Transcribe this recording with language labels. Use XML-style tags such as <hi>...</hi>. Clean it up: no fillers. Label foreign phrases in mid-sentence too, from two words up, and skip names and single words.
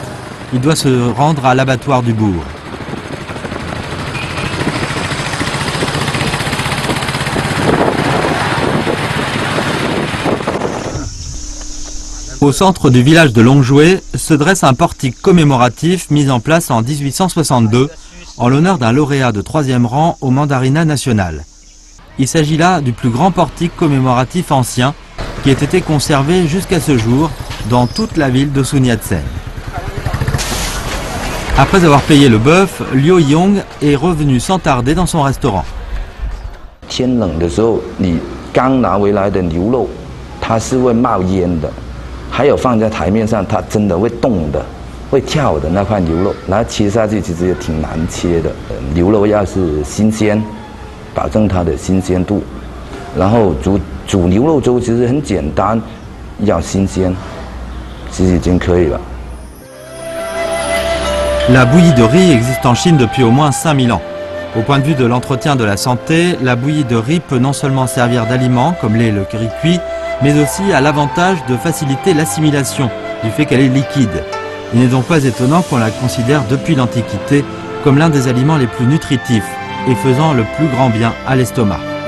<fr>Il doit se rendre à l'abattoir du bourg. Au centre du village de Longjoué se dresse un portique commémoratif mis en place en 1862 en l'honneur d'un lauréat de 3e rang au mandarinat national. Il s'agit là du plus grand portique commémoratif ancien qui ait été conservé jusqu'à ce jour dans toute la ville de Sun Yat-sen. Après avoir payé le bœuf, Liu Yong est revenu sans tarder dans son restaurant.</fr> <zh>天冷的时候，你刚拿回来的牛肉，它是会冒烟的。还有放在台面上，它真的会动的、会跳的那块牛肉，然后切下去其实也挺难切的。牛肉要是新鲜，保证它的新鲜度。然后煮牛肉粥其实很简单，要新鲜，其实已经可以了。</zh> <fr>La bouillie de riz existe en Chine depuis au moins 5000 ans. Au point de vue de l'entretien de la santé, la bouillie de riz peut non seulement servir d'aliment, comme l'est le riz cuit, mais aussi à l'avantage de faciliter l'assimilation, du fait qu'elle est liquide. Il n'est donc pas étonnant qu'on la considère depuis l'Antiquité comme l'un des aliments les plus nutritifs et faisant le plus grand bien à l'estomac.</fr>